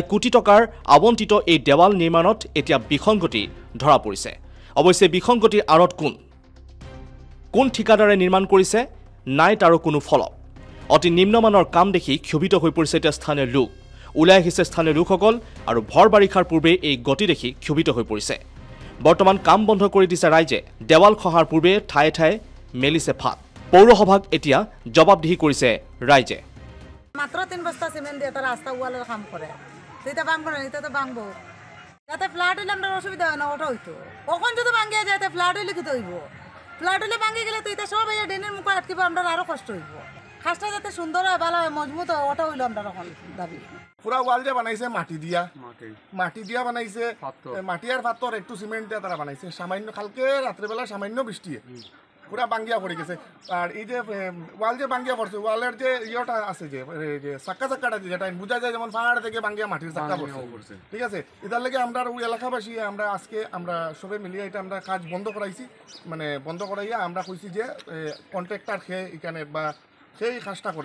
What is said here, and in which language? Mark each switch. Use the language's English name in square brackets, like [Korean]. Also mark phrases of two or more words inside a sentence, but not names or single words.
[Assamese] কোটি টকাৰ আবণ্টিত এই দেৱাল নিৰ্মাণত এতিয়া বিসংগতি ধৰা পৰিছে অৱশ্যে বিসংগতিৰ আৰত কোন ঠিকাদাৰে নিৰ্মাণ কৰিছে নাই তাৰ কোনো ফলক অতি নিম্নমানৰ কাম দেখি ক্ষোভিত হৈ পৰিছে এতিয়া স্থানীয় লোক ওলাই আহিছে স্থানীয় লোকসকল আৰু ভৰ বাৰিষাৰ পূৰ্বে এই গতি দেখি ক্ষোভিত হৈ পৰিছে বৰ্তমান কাম বন্ধ কৰি দিছে ৰাইজে দেৱাল খহাৰ পূৰ্বে ঠায়ে ঠায়ে মেলিছে ফাট পৌৰসভাক এতিয়া জবাবদিহি কৰিছে ৰাইজে [Bangla] মাত্ৰ 3 বস্তা সিমেন্ট দিয়ে তাৰ ৰাস্তা ওয়ালের কাম করে সেটা ভাঙবো না এটা তো ভাঙবো যাতে ফ্ল্যাট হইলে আমরা অসুবিধা হয় না ওটা হইতো কখন যদি ভাঙিয়ে যায় তে ফ্ল্যাট হইলে কি হইব ফ্ল্যাট হইলে ভাঙি গেলে তো এটা সব এই ড্রেনের মুখ আটকিব আমরা আরো কষ্ট হইব খাসটা যাতে সুন্দর হয় ভালো হয় মজবুত হয় ওটা হইলো আমরা তখন দাবি পুরা ওয়াল যে বানাইছে মাটি দিয়া বানাইছে মাটি আর পাথর একটু সিমেন্ট দিয়ে তারা বানাইছে সামান্য কালকে রাত্রেবেলা সামান্য বৃষ্টি পুরা বাঙ্গিয়া পড়ে গেছে আর এই যে ওয়াল যে বাঙ্গিয়া পড়ছে ওয়ালের যে ইয়েটা আছে যে চাক্কাটা যেটা বোঝা যায় যেমন পাহাড় থেকে বাঙ্গিয়া মাটির চাক্কা পড়ছে ঠিক আছে এটার লেগে আমরা ওই এলাকাবাসী আমরা আজকে আমরা সবে মিলিয়ে এটা আমরা কাজ বন্ধ করাইছি মানে বন্ধ করাইয়া আমরা কইছি যে কন্ট্রাক্টর খেয়ে এখানে বা সেই কাজটা করে